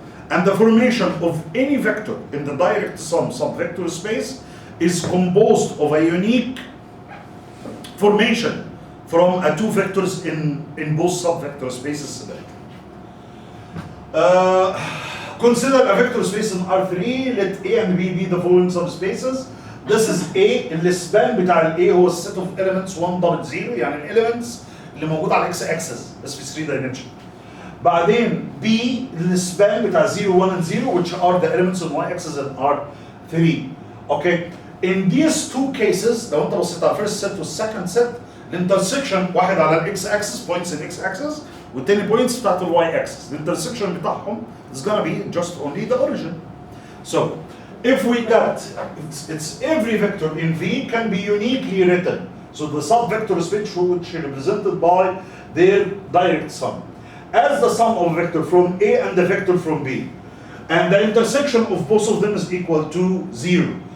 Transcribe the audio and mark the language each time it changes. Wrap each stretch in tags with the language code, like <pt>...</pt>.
<en>And the formation of any vector in the direct sum subvector space is composed of a unique formation from two vectors in both subvector spaces separately. Consider a vector space in R3. Let A and B be the following subspaces. This is A.</en> <ar>السبان بتاع ال A هو ال</ar> <en>set of elements 1 double 0،</en> <ar>يعني الاليمنتس اللي موجود على الاكس اكسس بس في 3 dimension. بعدين B السبان بتاع</ar> <en>0 1 and 0 which are the elements in Y axis in R3. Okay. In these two cases</en> <ar>لو انت بصيت على first set والsecond set الانترسكشن واحد على الاكس اكسس</ar> <en>points in X axis</en> <ar>والتاني points بتاعت الواي اكسس. الانترسكشن بتاعهم</ar> <en>is gonna be just only the origin. So if we got it's every vector in V can be uniquely written. So the subvector space which is represented by their direct sum as the sum of vector from A and the vector from B, and the intersection of both of them is equal to 0.</en>